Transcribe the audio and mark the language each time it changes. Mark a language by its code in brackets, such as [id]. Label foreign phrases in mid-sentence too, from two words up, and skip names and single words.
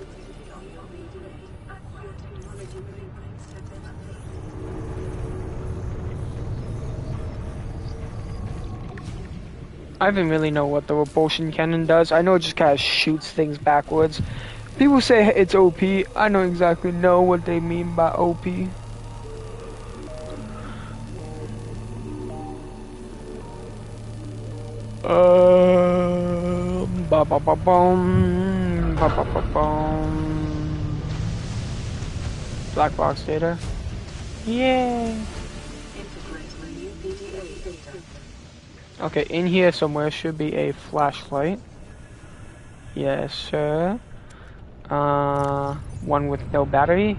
[en] I don't really know what the repulsion cannon does. I know it just kind of shoots things backwards. People say it's OP. I don't exactly know what they mean by OP. Ba ba ba boom, ba ba ba boom. Black box data. Yay! Okay, in here somewhere should be a flashlight. Yes, sir. One with no battery.